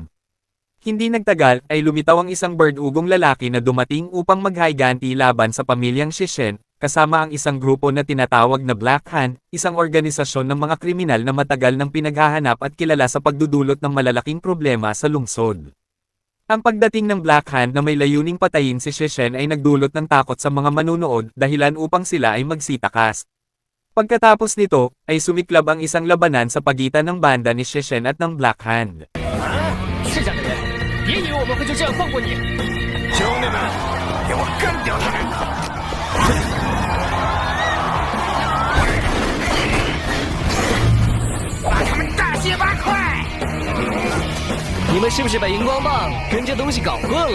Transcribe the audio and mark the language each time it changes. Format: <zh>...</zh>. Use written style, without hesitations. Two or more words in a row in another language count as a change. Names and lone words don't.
<tl>Hindi nagtagal, ay lumitaw ang isang bird-ugong lalaki na dumating upang maghayganti laban sa pamilyang Shishen, kasama ang isang grupo na tinatawag na Black Hand, isang organisasyon ng mga kriminal na matagal nang pinaghahanap at kilala sa pagdudulot ng malalaking problema sa lungsod. Ang pagdating ng Black Hand na may layuning patayin si Shishen ay nagdulot ng takot sa mga manunood, dahilan upang sila ay magsitakas. Pagkatapos nito, ay sumiklab ang isang labanan sa pagitan ng banda ni Shishen at ng Black Hand.</tl> <zh>是这样的人，别以为我们会就这样放过你！兄弟们，给我干掉他们！把他们大卸八块！你们是不是把荧光棒跟这东西搞混了？</zh>